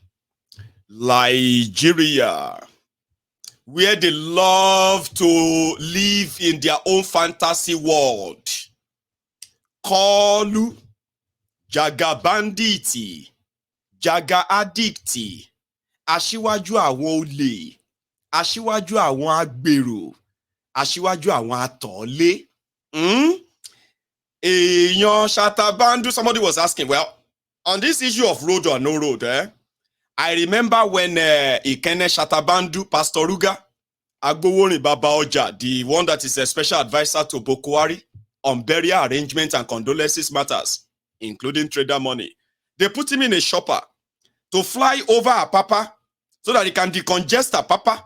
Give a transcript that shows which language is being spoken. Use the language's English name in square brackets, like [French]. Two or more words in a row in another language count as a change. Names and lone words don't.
[English] Nigeria. Where they love to live in their own fantasy world. Kolu. Jaga banditi. Jaga addicti. [Yoruba] Aṣíwájú àwọn olè. Aṣíwájú àwọn agbèrò. Aṣíwájú àwọn àtọ̀ọ́lé. Èèyàn Ṣàtàbándú, [English] somebody was asking, well, on this issue of road or no road, I remember when Ikene Shatabandu, Pastor Ruga, Agbowoni Baba Oja, the one that is a special advisor to Bokwari on burial arrangement and condolences matters, including trader money, they put him in a shopper to fly over Apapa so that he can decongest Apapa.